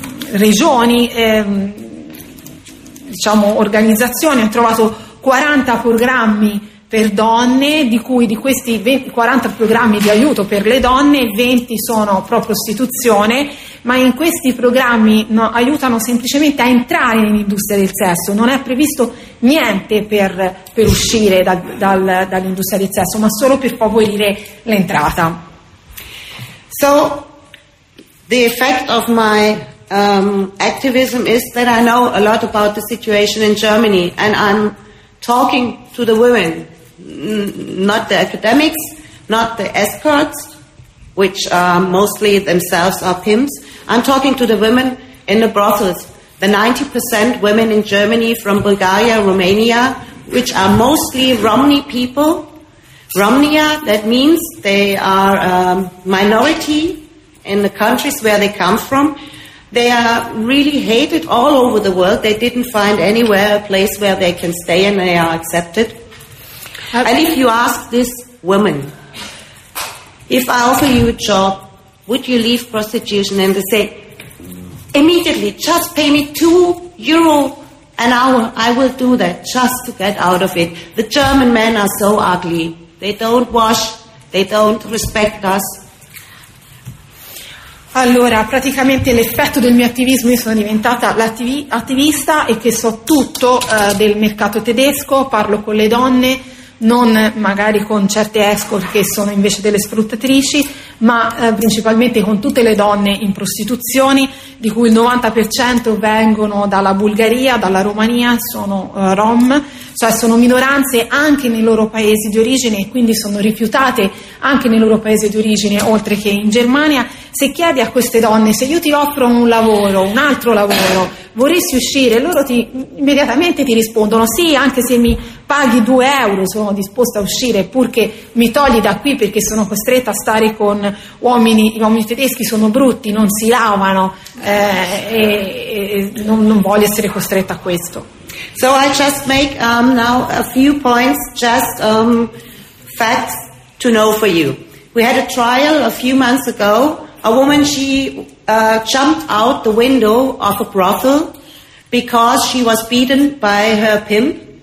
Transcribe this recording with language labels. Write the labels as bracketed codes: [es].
[it] regioni, diciamo organizzazioni, ho trovato 40 programmi per donne, di cui di questi 20, 40 programmi di aiuto per le donne, 20 sono pro prostituzione, ma in questi programmi aiutano semplicemente a entrare in industria del sesso, non è previsto niente per uscire dall'industria del sesso, ma solo per favorire l'entrata. [en] So the effect of my activism is that I know a lot about the situation in Germany, and I'm talking to the women, not the academics, not the escorts, which are mostly themselves are pimps. I'm talking to the women in the brothels, the 90% women in Germany from Bulgaria, Romania, which are mostly Romney people. Romnia, that means they are a minority in the countries where they come from. They are really hated all over the world. They didn't find anywhere a place where they can stay, and they are accepted. And if you ask this woman, if I offer you a job, would you leave prostitution? And they say, immediately, just pay me 2 euro an hour. I will do that just to get out of it. The German men are so ugly. They don't wash. They don't respect us. [it] Allora, praticamente l'effetto del mio attivismo, io sono diventata l'attivista e che so tutto del mercato tedesco, parlo con le donne, non magari con certe escort che sono invece delle sfruttatrici, ma principalmente con tutte le donne in prostituzione, di cui il 90% vengono dalla Bulgaria, dalla Romania, sono Rom, cioè sono minoranze anche nei loro paesi di origine, e quindi sono rifiutate anche nei loro paesi di origine, oltre che in Germania. Se chiedi a queste donne, se io ti offro un lavoro, un altro lavoro, vorresti uscire? Loro immediatamente ti rispondono, sì, anche se mi paghi 2 euro sono disposta a uscire, purché mi togli da qui, perché sono costretta a stare con uomini, gli uomini tedeschi sono brutti, non si lavano, e non voglio essere costretta a questo. [en] So I just make now a few points, just facts to know for you. We had a trial a few months ago. A woman, she jumped out the window of a brothel because she was beaten by her pimp.